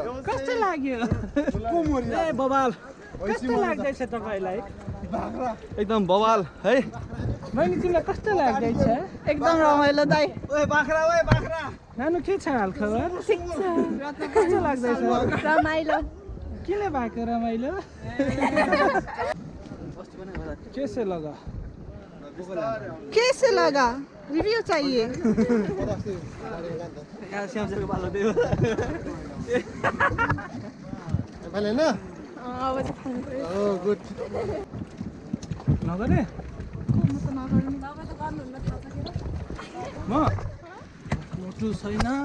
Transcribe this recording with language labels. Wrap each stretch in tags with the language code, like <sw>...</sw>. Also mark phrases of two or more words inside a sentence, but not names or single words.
<ne>कस्तो लाग्यो ए बबाल कस्तो लाग्दैछ तपाईलाई</ne> <hi>एकदम बवाल है</hi> <ne>बहिनी तिमीलाई कस्तो लाग्दैछ एकदम रमाइलो दाइ ओए बाख्रा नानु के छ हाल खबर ठिक छ कस्तो लाग्दैछ रमाइलो केले भएको रमाइलो</ne> <hi>कैसे लगा कैसे लगा रिव्यू चाहिए</hi> <ne>मैले न अब चाहिँ खानु पर्यो</ne> <en>Oh good</en> <ne>नगरे म मोटु छैन</ne>